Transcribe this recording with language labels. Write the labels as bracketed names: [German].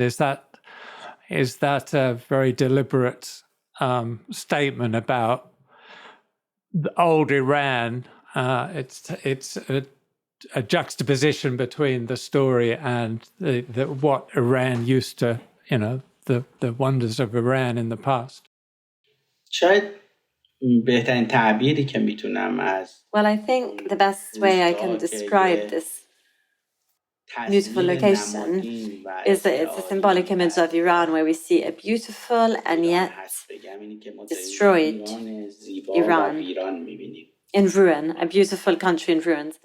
[English] Is that a very deliberate statement about the old Iran? It's a juxtaposition between the story and the what Iran used to, the wonders of Iran in the past. [Persian] شاید بهترین تعبیری که میتونم از [English] Well, I think the best way I can describe this beautiful location is that it's a symbolic image of Iran where we see a beautiful and yet destroyed Iran in ruin, a beautiful country in ruins.